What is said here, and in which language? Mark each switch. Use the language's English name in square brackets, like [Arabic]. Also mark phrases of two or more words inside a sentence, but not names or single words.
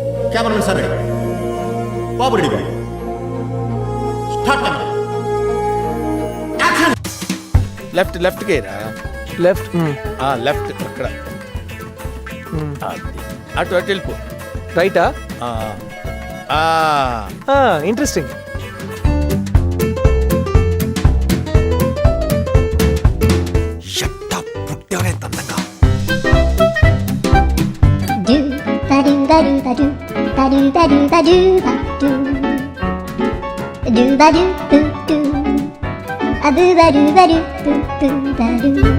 [English] cameraman sir [Telugu] బాబు రెడీ బాబు స్టార్ట్ లెఫ్ట్ కేరా లెఫ్ట్ లెఫ్ట్ అక్కడ అది. అటు వెళ్ళిపో రైటా ఆ, ఆ. ఇంట్రెస్టింగ్. Do ba do ba do ba do ba do ba do ba do ba do ba do boo do a boo ba do ba do boo boo ba do.